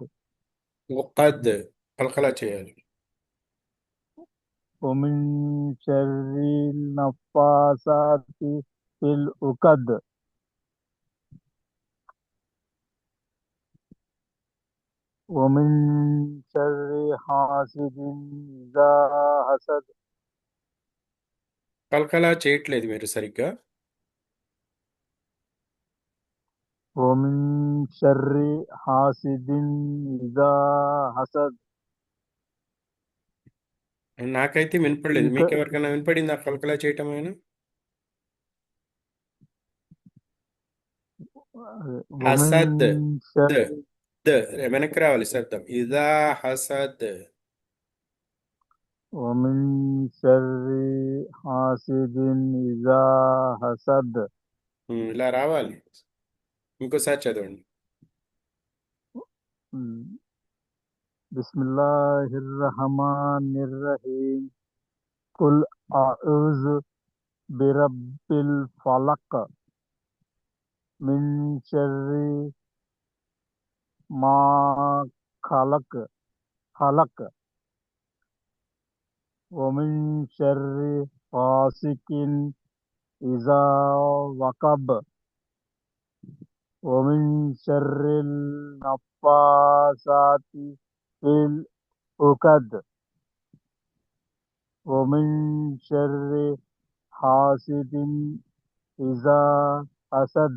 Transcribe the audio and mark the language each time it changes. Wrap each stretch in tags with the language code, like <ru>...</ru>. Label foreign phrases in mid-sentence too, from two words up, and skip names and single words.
<te>ఉక్కద్ కలకలా చేయాలి.</te> <ar>ومن شر النفاثات في العقد ومن شر حاسد إذا حسد</ar> <te>కలకలా చేయట్లేదు మీరు సరిగ్గా.</te> <ar>ومن شر حاسد إذا حسد</ar> <te>నాకైతే వినపడలేదు, ఇంకా మీకు ఎవరికైనా వినపడిందా కలకలా చేయటం అయినా?</te> <ar>ومن حسد د شر</ar> <te>ద వెనక్కి రావాలి శబ్దం.</te> <ar>إذا حسد. ومن شر حاسد إذا حسد</ar> <te>ఇలా రావాలి. ఇంకోసారి చదవండి.</te> <ar>بسم الله الرحمن الرحيم قل أعوذ برب الفلق من شر ما خلق ومن شر غاسق إذا وقب ومن شر النفاثات في العقد ومن شر حاسد إذا حسد</ar>